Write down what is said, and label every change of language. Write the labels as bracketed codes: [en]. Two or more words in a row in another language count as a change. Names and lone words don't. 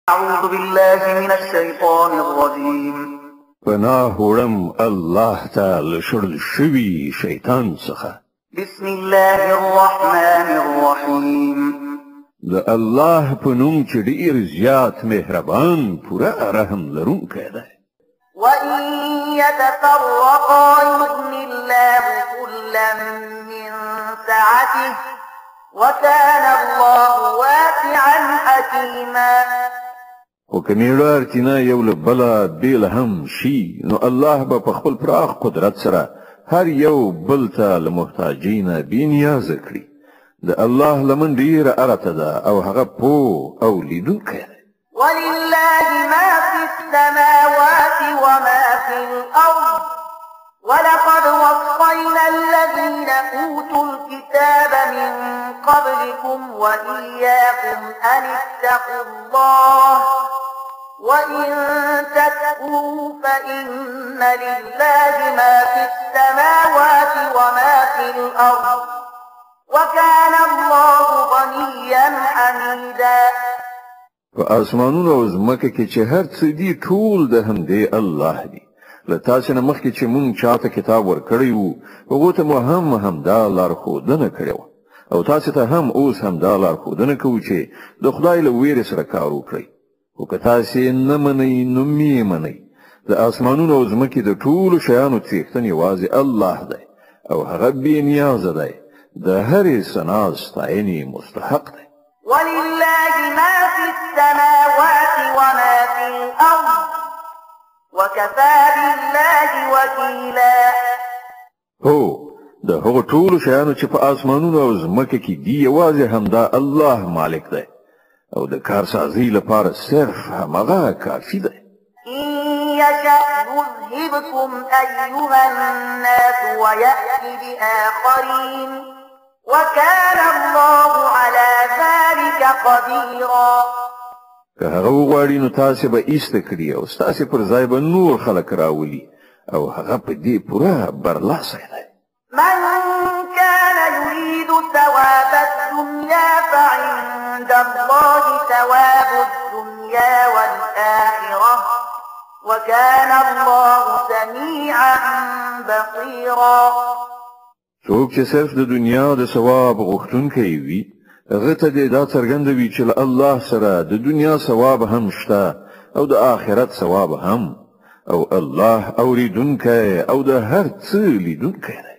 [ar] أعوذ بالله من الشيطان الرجيم [ps] پناه وړم الله تعالی شړل شوي شیطان څخه. [ar] بسم الله الرحمن الرحيم [ps] د الله په نوم چې ډېر زیات مهربان پوره رحم لرونکی دی. [ar] وإن يتفرقا يغن الله كلا من سعته وكان الله واسعا حكيما. [ps] خو که میړه اړتینا یو له بله بېل هم شي نو الله به په خپل پراخ قدرت سره هر یو بل ته له محتاجۍ نه بېنیازه کړي. د الله لمن ډېره ارته ده او هغه پوه او لیدونکی دی. [ar] ولله ما في السماوات وما في الأرض ولقد وصينا الذين أوتوا الكتاب من قبلكم وإياكم أن اتقوا الله وإن تكفروا فإن لله ما في السماوات وما في الأرض وكان الله غنيا حميدا. [ps] په اسمانونو او ځمکه کې چې هر څه دي ټول د همدې الله دی. له تاسو نه مخکې چې مونږ چاته کتاب ورکړی وو هغو ته مو همدا لارښودنه کړې وه او تاسو ته هم اوس همدا لارښودنه کوو چې د خدای له ویرې سره کار وکړئ. خو که تاسې نه منئ نو مې منئ. د اسمانونو او ځمکې د ټولو شیانو څښتن یوازې الله دی او هغه بې نیازه دی، د هرې ثنا ستاینې مستحق دی. [ar] ولله ما في السماوات وما في الأرض وكفى بالله وكيلا. [ps] هو د هغو ټولو شیانو چې په اسمانونو او ځمکه کې دي یوازې همدا الله مالک دی او د کارسازۍ لپاره صرف همغه کافي دی. [ar] إن يشأ يذهبكم أيها الناس ويأتي بآخرين وكان الله على ذلك قديرا. [ps] که هغه وغواړي نو تاسې به ایسته کړي او ستاسې پر ځای به نور خلک راولي او هغه په دې پوره برلاسی دی. [ar] من كان يريد ثواب الدنيا فعند الله ثواب الدنيا والآخرة وكان الله سميعا بصيرا. [ps] څوک چې صرف د دنیا د ثواب غوښتونکی وي هغه ته دې دا څرګندوي چې له الله سره د دنیا ثواب هم شته او د آخرت ثواب هم او الله اوریدونکی او د هر څه لیدونکی دی.